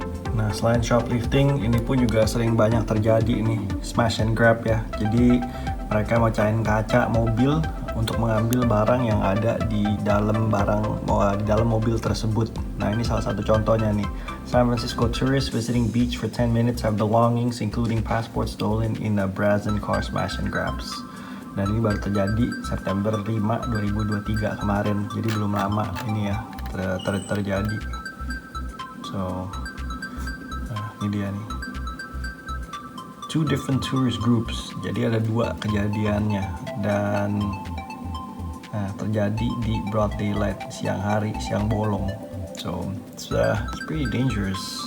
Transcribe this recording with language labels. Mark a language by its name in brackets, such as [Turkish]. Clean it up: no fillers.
[Indonesian] Nah, selain shoplifting, ini pun juga sering banyak terjadi nih, smash and grab ya. Jadi mereka mecahin kaca mobil untuk mengambil barang yang ada di dalam mobil tersebut. Nah, ini salah satu contohnya nih. [English] San Francisco tourists visiting beach for 10 minutes have belongings including passports stolen in a brazen car smash and grabs. [Indonesian] Dan ini baru terjadi September 5, 2023 kemarin. Jadi belum lama ini ya terjadi. So, ini dia nih. [English] 2 different tourist groups. [Indonesian] Jadi ada 2 kejadiannya dan terjadi di [English] broad daylight, [Indonesian] siang hari, siang bolong. [English] So it's pretty dangerous.